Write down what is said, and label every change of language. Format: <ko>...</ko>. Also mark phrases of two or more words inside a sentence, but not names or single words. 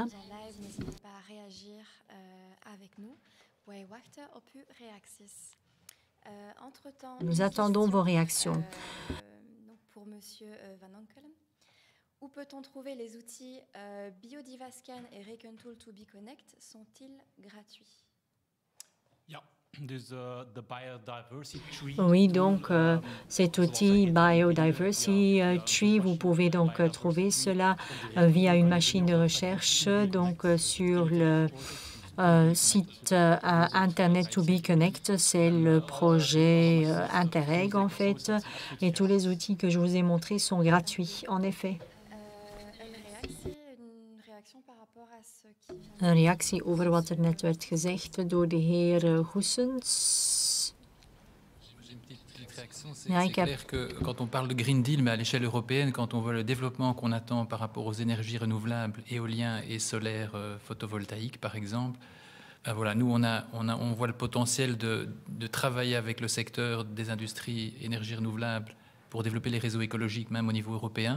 <fr>N'hésitez pas à réagir avec nous. Nous attendons vos réactions. Donc pour Monsieur Van Onkelen, où peut-on trouver les outils Biodivascan et Recontool to be Connect? Sont-ils gratuits? Oui, donc cet outil Biodiversity Tree, vous pouvez donc trouver cela via une machine de recherche donc sur le site Internet to be Connect. C'est le projet Interreg en fait et tous les outils que je vous ai montrés sont gratuits en effet.</fr> <nl>Een reactie over wat er net werd gezegd door de heer Goossens.</nl> <fr>C'est clair que quand on parle de Green Deal, mais à l'échelle européenne, quand on voit le développement qu'on attend par rapport aux énergies renouvelables, éoliens et solaires photovoltaïques, par exemple, voilà, nous, on voit le potentiel de travailler avec le secteur des industries énergies renouvelables pour développer les réseaux écologiques, même au niveau européen.</fr>